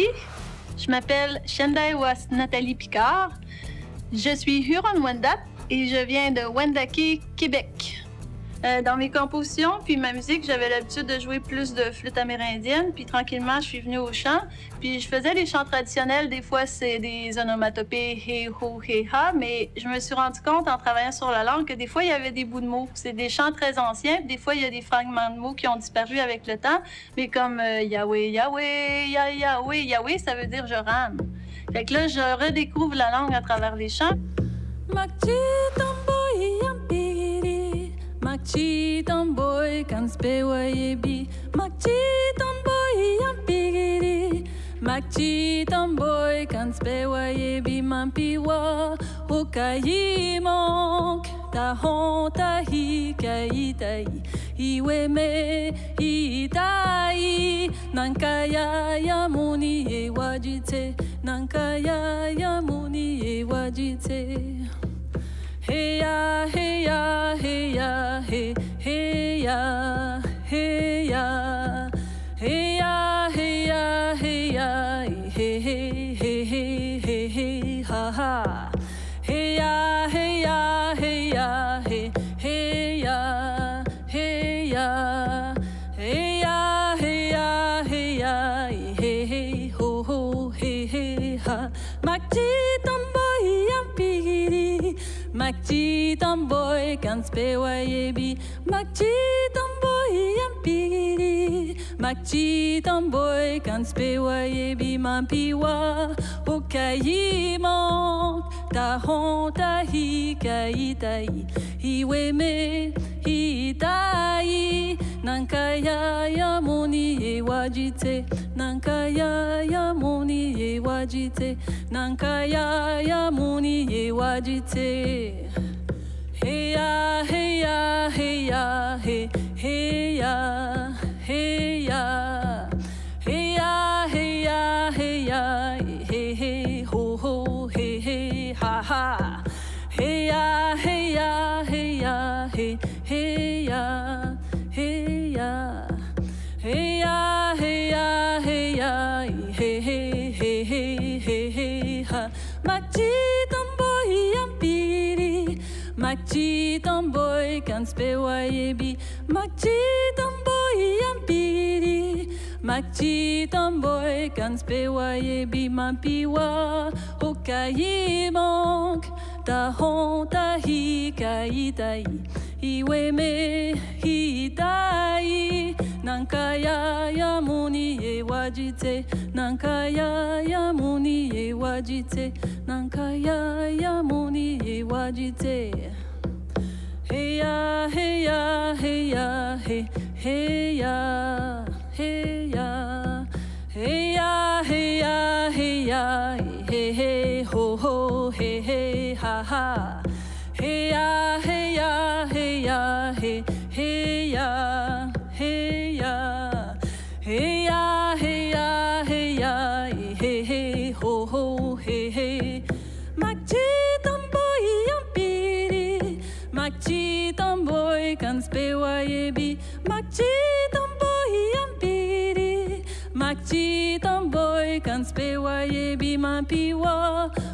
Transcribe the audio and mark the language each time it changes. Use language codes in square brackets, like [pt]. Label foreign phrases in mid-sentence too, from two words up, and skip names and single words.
[fr] Je m'appelle Shendaiwas Nathalie Picard. Je suis Huron-Wendat et je viens de Wendake, Québec. Dans mes compositions puis ma musique, j'avais l'habitude de jouer plus de flûte amérindienne, puis tranquillement, je suis venue au chant. Puis je faisais les chants traditionnels, des fois c'est des onomatopées, hey ho, hey ha, mais je me suis rendu compte en travaillant sur la langue que des fois il y avait des bouts de mots. C'est des chants très anciens, puis des fois il y a des fragments de mots qui ont disparu avec le temps, mais comme Yahweh, Yahweh, Yahweh, Yahweh, ça veut dire je rame. Fait que là, je redécouvre la langue à travers les chants. [wya] Makchi tomboy kan spewayebi Makchi tomboy yampigiri Makchi tomboy kan spewayebi Mampiwa ukayimok Tahon tahi kaitai Iweme itai Nankaya yamuni e wajite Nankaya yamuni e wajite Hey ya, hey ya, hey ya, hey, hey ya, hey ya, hey ya, hey ya, hey ya, hey, hey, hey, hey, hey, hey, ha ha. Hey ya, hey ya, hey ya, hey, hey ya, hey ya, hey ya, hey ya, hey ya, hey, hey, ho ho, hey, hey, ha. Makchi tomboy yampigiri. Makchi tomboy kan spewayebi Makchi tomboy yampigiri Makchi tomboy kan spewayebi Mampiwa ukayimok Tahon tahi kaitai Iweme hitai Nankaya yamuni e wajite Nankaya yamuni e wajite Nankaya yamuni e wajite Hey ya, hey ya, hey ya, hey, hey ya, hey ya, hey ya, hey ya, hey ya, hey, hey, ho ho, hey, hey, ha ha. Hey ya, hey ya, hey ya, hey, hey ya, hey ya, hey ya, hey ya, hey ya, hey, hey, hey, hey, hey, hey, ha. Makchi tomboy yampiri Makchi tomboy kan spewayebi Makchi tomboy yampiri Makchi tomboy kan spewayebi Mampiwa ukayimok Tahon tahi kaitai Iweme hitai Nankaya yamuni e wajite Nankaya yamuni e wajite Nankaya yamuni e wajite Hey ya, hey ya, hey ya, hey, hey ya, hey ya, hey ya, hey ya, hey ya, hey, hey, ho ho, hey, hey, ha ha. Hey ya, hey ya, hey ya, hey, hey ya, hey ya, hey ya, hey ya, hey ya, hey, hey, ho ho, hey, hey. Makchi tomboy yampiri Makchi tomboy kan spewayebi Makchi tomboy yampiri Makchi tomboy kan spewayebi Mampiwa